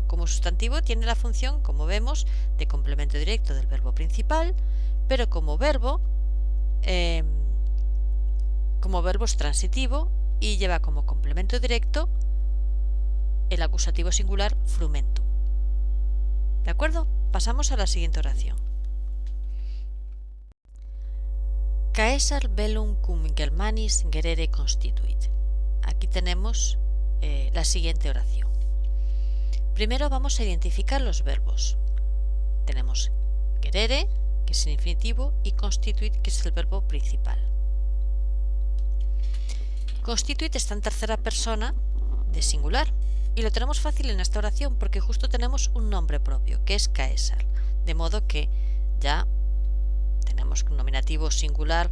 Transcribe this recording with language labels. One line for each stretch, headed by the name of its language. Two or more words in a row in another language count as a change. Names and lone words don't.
Spanish: Como sustantivo tiene la función, como vemos, de complemento directo del verbo principal, pero como verbo es transitivo y lleva como complemento directo el acusativo singular frumentum. ¿De acuerdo? Pasamos a la siguiente oración.
Latin: Caesar bellum cum Germanis gerere constituit.
Spanish: Aquí tenemos la siguiente oración. Primero vamos a identificar los verbos. Tenemos gerere, que es el infinitivo, y constituit, que es el verbo principal. Constituit está en tercera persona de singular y lo tenemos fácil en esta oración porque justo tenemos un nombre propio, que es Caesar, de modo que ya tenemos un nominativo singular.